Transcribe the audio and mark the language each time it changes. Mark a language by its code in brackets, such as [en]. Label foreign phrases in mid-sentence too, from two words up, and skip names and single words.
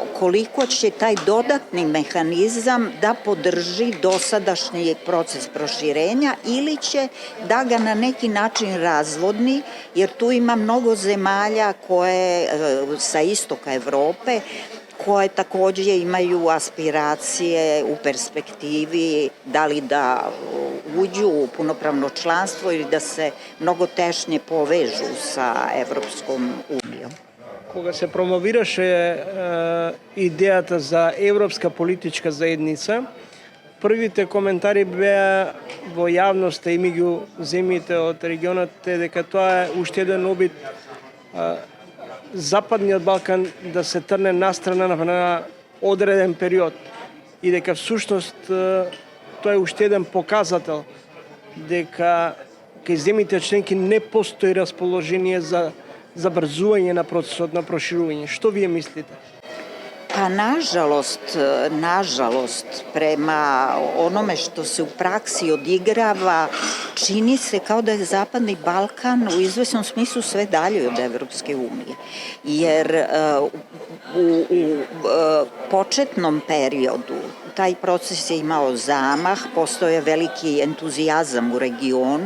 [sr] koliko će taj dodatni mehanizam da podrži dosadašnji proces proširenja ili će da ga na neki način razvodni, jer tu ima mnogo zemalja koje sa istoka Evrope koje takođe imaju aspiracije u perspektivi da li da uđu u punopravno članstvo ili da se mnogo tešnje povežu sa Evropskom unijom. [mk] Кога се промовираше идејата за Европска политичка заедница, првите коментари беа во јавноста и меѓу земјите од регионот дека тоа е уште еден обид Западниот Балкан да се трне настрана на одреден период и дека всушност тоа е уште еден показател дека кај земјите членки не постои расположение за забрзување на процесот на проширување. Што вие мислите? [sr] Pa nažalost, prema onome što se u praksi odigrava, čini se kao da je Zapadni Balkan u izvesnom smislu sve dalje od Evropske unije. Jer u početnom periodu taj proces je imao zamah, postojao je veliki entuzijazam u regionu.